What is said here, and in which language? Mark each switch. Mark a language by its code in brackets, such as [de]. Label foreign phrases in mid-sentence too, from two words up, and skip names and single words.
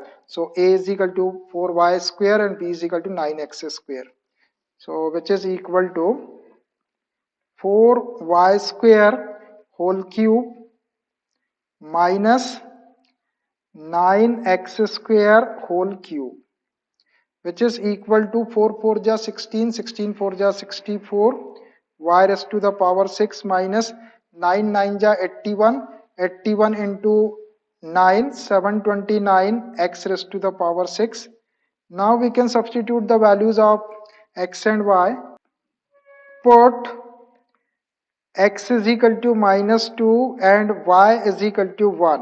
[en] So a is equal to 4y square and b is equal to 9x square. So which is equal to 4y square whole cube minus 9x square whole cube, which is equal to 4 4 ja 16, 16 4 ja 64, y raised to the power 6 minus 9 9 ja 81, 81 into 9, 729 x raised to the power 6. Now we can substitute the values of x and y. Put x is equal to minus 2 and y is equal to 1.